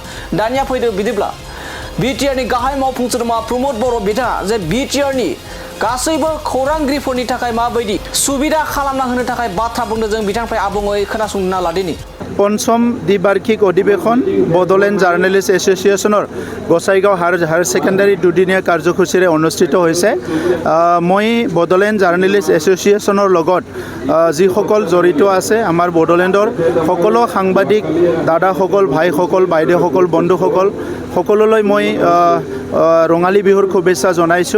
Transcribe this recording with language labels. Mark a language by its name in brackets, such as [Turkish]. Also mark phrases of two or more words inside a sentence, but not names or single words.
[Bodo] दानिया फैदो बिदिब्ला बिटिआरनि गाहाय मावफुं सोद्रोमा प्रमोद बर' बिथाङा जे बिटिआरनि गासैबो खौरांगिरिफोरनि थाखाय माबायदि सुबिदा खालामना होनो थाखाय बाथ्रा बुंदों जों बिथांनिफ्राय आबुङै खोनासंना लादिनि। [Assamese] পঞ্চম দ্বিবাৰ্ষিক অধিৱেশন বড়োলেণ্ড জাৰ্নেলিষ্ট एस'सिएशনৰ গোসাইগাঁও হায়াৰ ছেকেণ্ডাৰী দুদিনীয়া কাৰ্যসূচীৰে অনুষ্ঠিত হৈছে। মই বড'লেণ্ড জাৰ্নেলিষ্ট এছ'চিয়েশ্যনৰ লগত যিসকল জড়িত আছে আমাৰ বড'লেণ্ডৰ সকলো সাংবাদিক দাদাসকল, ভাইসকল, বাইদেউসকল, বন্ধুসকল সকলোলৈ মই ৰঙালী বিহুৰ শুভেচ্ছা জনাইছোঁ।